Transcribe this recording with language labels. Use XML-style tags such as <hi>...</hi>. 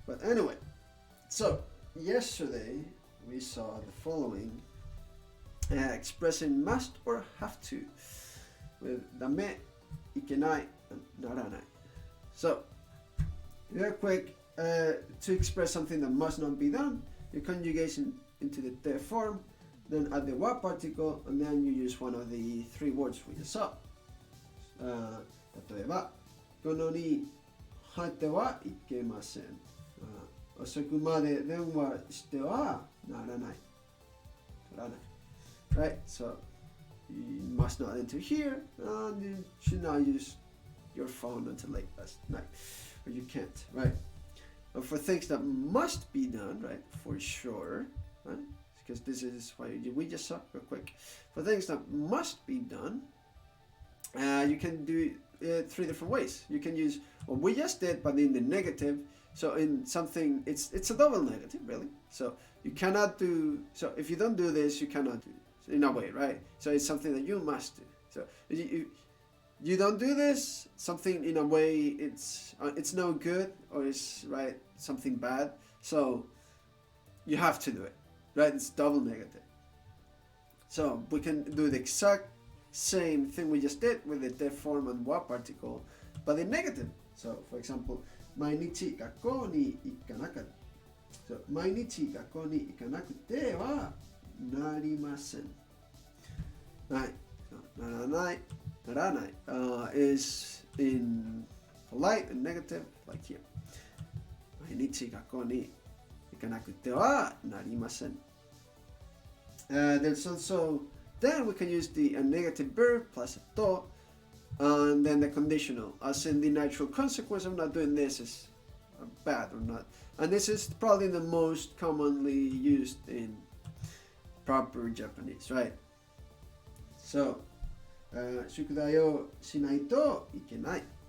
<en>But anyway, so yesterday we saw the following, expressing must or have to with dame, ikenai, and naranai. So real quick, to express something that must not be done, you conjugate into the te form, then add the wa particle, and then you use one of the three words we just saw.</en> <ja>例えば、このに入ってはいけません。遅くまで電話してはならない。</ja> <en>Right? So, you must not enter here, and you should not use your phone until late last night. Or you can't, right? And for things that must be done, right? For sure, right? Because this is what we just saw real quick. For things that must be done, you can do it three different ways. You can use what we just did, but in the negative. So in something, it's a double negative, really. So you cannot do. So if you don't do this, you cannot do. In a way, right? So it's something that you must do. So you don't do this, something in a way it's no good, or it's right something bad. So you have to do it, right? It's double negative. So we can do the exact same thing we just did with the te form and wa particle, but in negative. So for example,</en> <ja>毎日学校に行かなかった。 So 毎日学校に行かなくてはなりません。</ja> <en>Right. So ならない is in polite and negative, like here.</en> <ja>毎日学校に行かなくてはなりません。</ja> <en>There's also, then we can use the negative verb plus a to And then the conditional, as in the natural consequence of not doing this is bad or not. And this is probably the most commonly used in proper Japanese, right?</en> <ja>So, 宿題をしないといけない。</ja>